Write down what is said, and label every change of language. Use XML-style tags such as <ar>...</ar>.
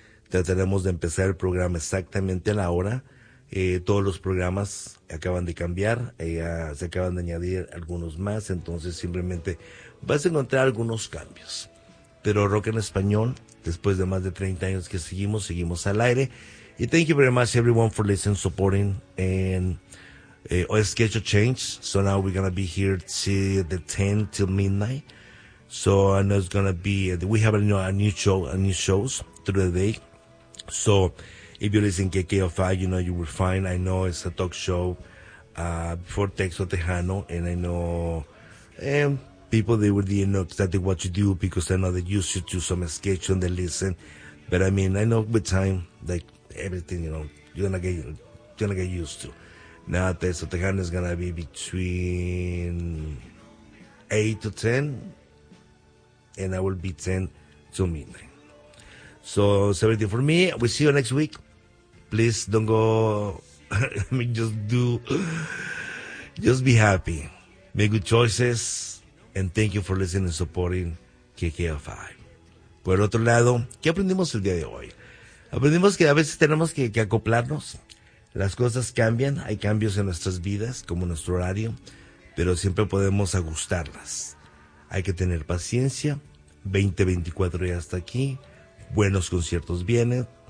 <es>Trataremos de empezar el programa exactamente a la hora. Todos los programas acaban de cambiar, se acaban de añadir algunos más, entonces simplemente vas a encontrar algunos cambios. Pero Rock en Español, después de más de 30 años que seguimos al aire.</es> <en>Y thank you very much everyone for listening, supporting, and schedule change. So now we're going to be here till the 10 till midnight. So I know it's going to be, we have a new show through the day. So if you listen to KKFI, you know, you will find, I know it's a talk show before Texo Tejano, and I know people, they would didn't know exactly what you do because I know they used you to some sketch and they listen. But I mean, I know with time, like everything, you know, you're gonna get used to. Now Texo Tejano is going to be between 8 to 10, and I will be 10 to midnight. So it's everything for me. We'll see you next week. Please don't go. I mean, just be happy. Make good choices. And thank you for listening and supporting KKFI.</en> <es>Por otro lado, ¿qué aprendimos el día de hoy? Aprendimos que a veces tenemos que acoplarnos. Las cosas cambian. Hay cambios en nuestras vidas, como nuestro horario. Pero siempre podemos ajustarlas. Hay que tener paciencia. 2024 ya está aquí. Buenos conciertos vienen.</es>